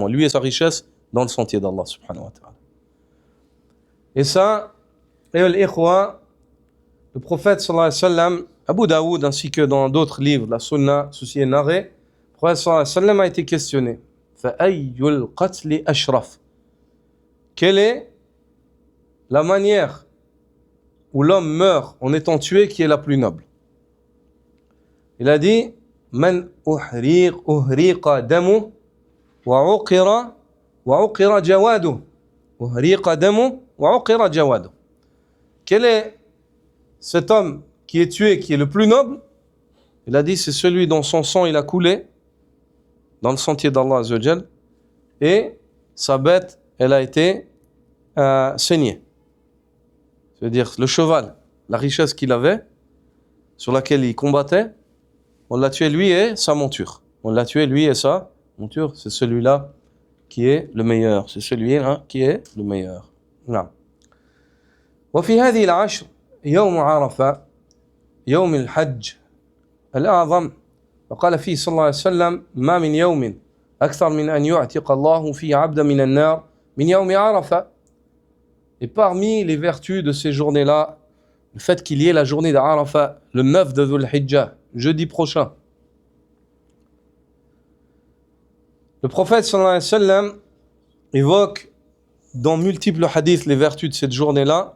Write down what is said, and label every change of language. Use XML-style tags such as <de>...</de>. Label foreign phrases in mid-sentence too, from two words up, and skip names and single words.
<fr>Lui et sa richesse dans le sentier d'Allah</fr> <ar>سبحانه وتعالى.</ar> <fr>Et ça, le prophète</fr> <ar>صلى الله عليه وسلم,</ar> <fr>Abu Daoud ainsi que dans d'autres livres de la Sunna, ceci est narré, le prophète</fr> <ar>صلى الله عليه وسلم</ar> <fr>a été questionné.</fr> <ar>فأي القتل أشرف.</ar> <fr>Quelle est la manière où l'homme meurt en étant tué qui est la plus noble? Il a dit</fr> <ar>من أهريق دمه وعقر جواده. أهريق دمه وعقر جواده.</ar> <fr>Quel est cet homme qui est tué, qui est le plus noble? Il a dit c'est celui dont son sang il a coulé dans le sentier d'Allah</fr> <ar>عز وجل</ar> <fr>et sa bête elle a été saignée. C'est-à-dire le cheval, la richesse qu'il avait, sur laquelle il combattait, on l'a tué lui et sa monture. On l'a tué lui et sa monture. C'est celui-là qui est le meilleur. C'est celui-là qui est le meilleur.</fr> <ar>نعم. وفي هذه العشر يوم عرفة يوم الحج الأعظم وقال فيه صلى الله عليه وسلم ما من يوم أكثر من أن يعتق الله فيه عبدا من النار من يوم عرفة.</ar> <fr>Et parmi les vertus de ces journées-là, le fait qu'il y ait la journée d'Arafat, le 9 de Dhul Hijjah, jeudi prochain. Le prophète</fr> <ar>صلى الله عليه وسلم</ar> <fr>évoque dans multiples hadiths les vertus de cette journée-là.</fr>